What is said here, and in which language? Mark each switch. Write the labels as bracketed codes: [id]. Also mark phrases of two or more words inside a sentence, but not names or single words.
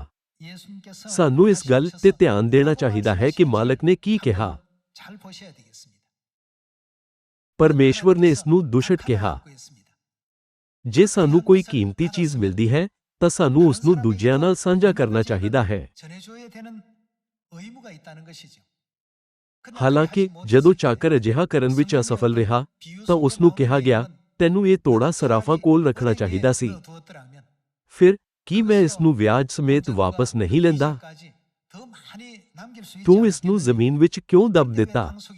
[pa] ਸਾਨੂੰ ਇਸ ਗੱਲ ਤੇ ਧਿਆਨ ਦੇਣਾ ਚਾਹੀਦਾ ਹੈ ਕਿ ਮਾਲਕ ਨੇ ਕੀ ਕਿਹਾ। ਪਰਮੇਸ਼ਵਰ ਨੇ ਇਸ ਨੂੰ ਦੁਸ਼ਟ ਕਿਹਾ। ਜੇ ਸਾਨੂੰ ਕੋਈ ਕੀਮਤੀ ਚੀਜ਼ ਮਿਲਦੀ ਹੈ ਤਾਂ ਸਾਨੂੰ ਉਸ ਨੂੰ ਦੂਜਿਆਂ ਨਾਲ ਸਾਂਝਾ ਕਰਨਾ ਚਾਹੀਦਾ ਹੈ। [ko] 전해줘야 되는 의무가 있다는 것이죠. [pa] ਹਾਲਾਂਕਿ ਜਦੋਂ ਚਾਕਰ ਅਜਿਹਾ ਕਰਨ ਵਿੱਚ ਅਸਫਲ ਰਿਹਾ ਤਾਂ ਉਸ ਨੂੰ ਕਿਹਾ ਗਿਆ, ਤੈਨੂੰ ਇਹ ਤੋੜਾ ਸਰਾਫਾਂ ਕੋਲ ਰੱਖਣਾ ਚਾਹੀਦਾ ਸੀ। ਫਿਰ ਕੀ ਮੈਂ ਇਸ ਨੂੰ ਵਿਆਜ ਸਮੇਤ ਵਾਪਸ ਨਹੀਂ ਲੈਂਦਾ? ਤੂੰ ਇਸ ਨੂੰ ਜ਼ਮੀਨ ਵਿੱਚ ਕਿਉਂ ਦੱਬ ਦਿੱਤਾ?